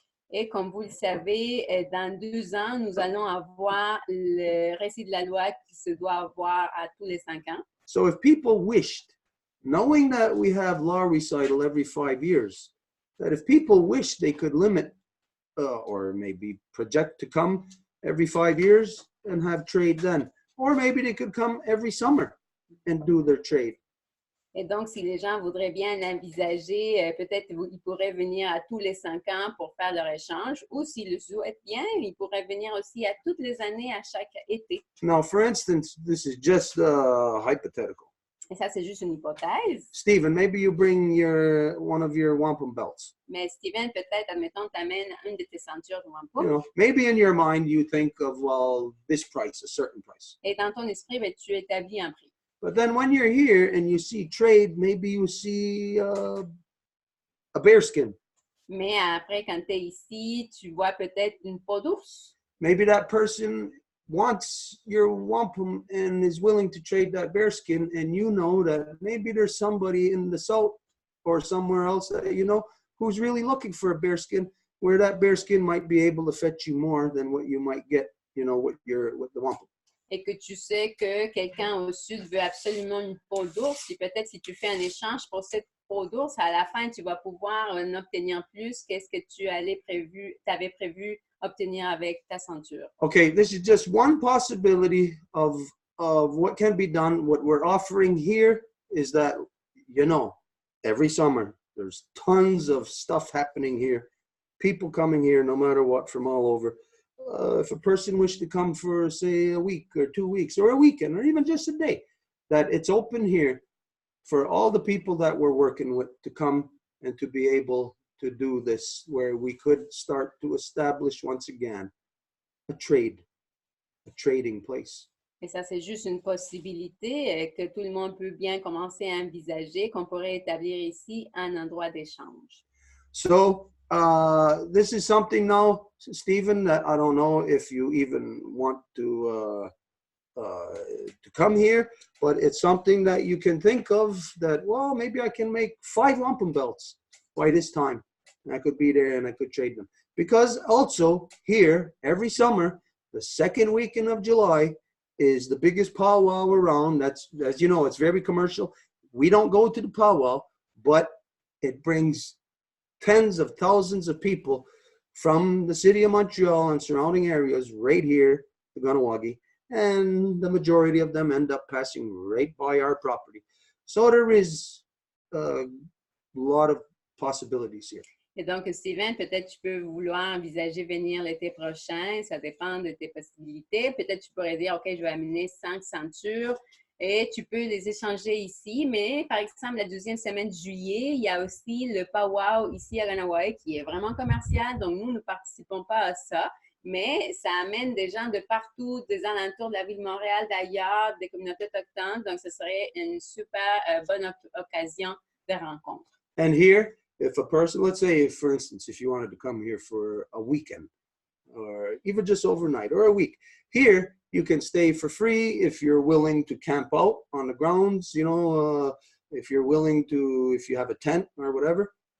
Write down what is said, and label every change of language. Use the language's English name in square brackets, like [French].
[French] Et comme vous le savez, dans 2 ans, nous allons avoir le récit de la loi qui se doit avoir à tous les 5 ans. [English] So if people wished, knowing that we have law recital every 5 years, that if people wished, they could limit or maybe project to come every 5 years and have trade then. Or maybe they could come every summer and do their trade. [French] Et donc, si les gens voudraient bien l'envisager, peut-être ils pourraient venir à tous les 5 ans pour faire leur échange, ou s'ils le souhaitent bien, ils pourraient venir aussi à toutes les années, à chaque été. [English] Now, for instance, this is just hypothetical. [French] Et ça, c'est juste une hypothèse. [English] Stephen, maybe you bring one of your wampum belts. [French] Mais Steven, peut-être, admettons, t'amènes une de tes ceintures de wampum. [English] You know, maybe in your mind you think of, well, this price, a certain price. [French] Et dans ton esprit, ben, tu établis un prix. [English] But then when you're here and you see trade, maybe you see a bearskin. [French] Mais après, quand tu es ici, tu vois peut-être une peau d'ours. [English] Maybe that person wants your wampum and is willing to trade that bearskin, and you know that maybe there's somebody in the south or somewhere else that you know who's really looking for a bearskin, where that bearskin might be able to fetch you more than what you might get, you know, with the wampum. [French] Et que tu sais que quelqu'un au sud veut absolument une peau d'ours, et peut-être si tu fais un échange pour cette peau d'ours, à la fin, tu vas pouvoir en obtenir plus qu'est-ce que tu avais prévu obtenir avec ta ceinture. [English] Okay, this is just one possibility of what can be done. What we're offering here is that, you know, every summer, there's tons of stuff happening here. People coming here no matter what from all over. If a person wished to come for, say, a week or 2 weeks or a weekend or even just a day, that it's open here for all the people that we're working with to come and to be able to do this, where we could start to establish once again a trading place. [French] Et ça, c'est juste une possibilité que tout le monde peut bien commencer à envisager qu'on pourrait établir ici un endroit d'échange. [English] So this is something now, Stephen, that I don't know if you even want to come here, but it's something that you can think of that, well, maybe I can make 5 wampum belts by this time. And I could be there and I could trade them. Because also here, every summer, the second weekend of July is the biggest powwow around. That's, as you know, it's very commercial. We don't go to the powwow, but it brings tens of thousands of people from the city of Montreal and surrounding areas right here to Ganawagi, and the majority of them end up passing right by our property. So there is a lot of possibilities here. [French] Et donc, Steven, peut-être tu peux vouloir envisager venir l'été prochain, ça dépend de tes possibilités. Peut-être tu pourrais dire, OK, je vais amener 5 ceintures et tu peux les échanger ici. Mais par exemple, la deuxième semaine de juillet, il y a aussi le powwow ici à Ganawai qui est vraiment commercial. Donc, nous ne participons pas à ça. Mais ça amène des gens de partout, des alentours de la ville de Montréal, d'ailleurs, des communautés autochtones. Donc, ce serait une super bonne occasion de rencontre. [English] And here, if a person, let's say, for instance, if you wanted to come here for a weekend or even just overnight or a week, here you can stay for free if you're willing to camp out on the grounds, you know, if you're willing to, if you have a tent or whatever.